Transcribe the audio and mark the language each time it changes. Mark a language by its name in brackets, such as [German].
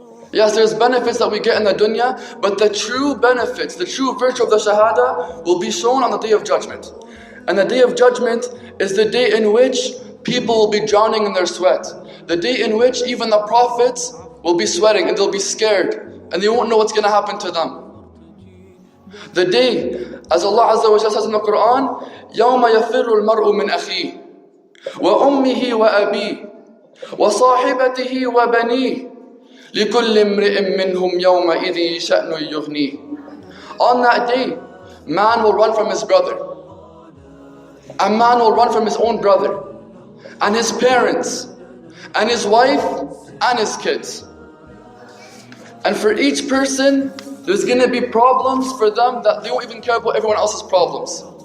[English] Yes, there's benefits that we get in the dunya, but the true benefits, the true virtue of the Shahada will be shown on the Day of Judgment. And the Day of Judgment is the day in which people will be drowning in their sweat. The day in which even the prophets will be sweating and they'll be scared and they won't know what's going to happen to them. The day, as Allah Azza wa Jalla says in the Quran, [Arabic] يَوْمَ يَفِرُّ الْمَرْءُ مِنْ أَخِيهِ وَأُمِّهِ وَأَبِيهِ وَصَاحِبَتِهِ وَبَنِيهِ لِكُلِّ امْرِئٍ مِّنْهُمْ يَوْمَئِذٍ شَأْنٌ يُغْنِيهِ. [English] On that day, man will run from his brother. A man will run from his own brother, and his parents, and his wife, and his kids. And for each person, there's going to be problems for them that they won't even care about everyone else's problems.